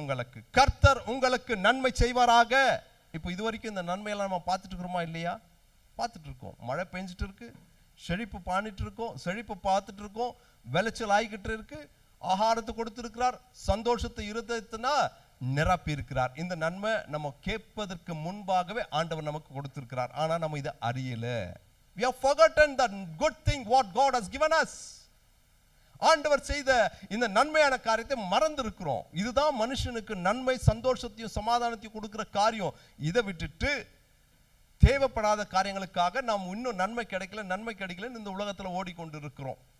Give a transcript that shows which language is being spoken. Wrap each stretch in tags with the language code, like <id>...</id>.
<ta>உங்களுக்கு கர்த்தர் உங்களுக்கு நன்மை செய்வாராக. இப்போ இதுவரைக்கும் இந்த நன்மையெல்லாம் நம்ம பார்த்துட்டு இருக்கிறோமா இல்லையா? பார்த்துட்டு இருக்கோம். மழை பெஞ்சிட்டு இருக்கு, செழிப்பு பாணிட்டு இருக்கோம், செழிப்பு பார்த்துட்டு இருக்கோம், விளைச்சல் ஆகிக்கிட்டு இருக்கு, ஆகாரத்தை கொடுத்திருக்கிறார், சந்தோஷத்தை இருதயத்தினா நிரப்பி இருக்கிறார். இந்த நன்மை நம்ம கேட்பதற்கு முன்பாகவே ஆண்டவர் நமக்கு கொடுத்திருக்கிறார். ஆனா நம்ம இதை அறியல.</ta> <en>We have forgotten the good thing what God has given us.</en> <ta>ஆண்டவர் செய்த இந்த நன்மையான காரியத்தை மறந்து இருக்கிறோம். இதுதான் மனுஷனுக்கு நன்மை, சந்தோஷத்தையும் சமாதானத்தையும் கொடுக்கிற காரியம். இதை விட்டுட்டு தேவைப்படாத காரியங்களுக்காக நாம் இன்னும் நன்மை கிடைக்கல இந்த உலகத்தில் ஓடிக்கொண்டு இருக்கிறோம்.</ta>